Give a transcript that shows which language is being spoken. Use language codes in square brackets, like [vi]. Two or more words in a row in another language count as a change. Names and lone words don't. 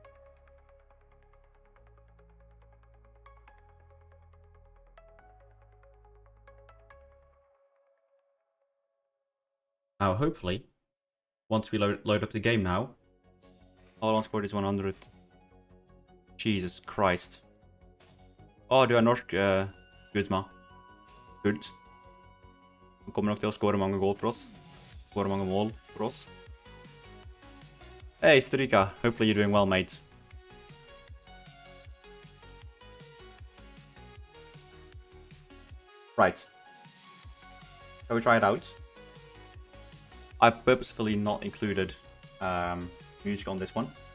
[en] Now, hopefully, once we load up the game now, all on score is 100. Jesus Christ. [no] Du er norsk, Guzma. [en] Good. [no] Han kommer nok til å score mange goal for oss. Score mange mål for oss. Hey, Strika. [en] Hopefully you're doing well, mate. Right. Shall we try it out? I've purposefully not included music on this one.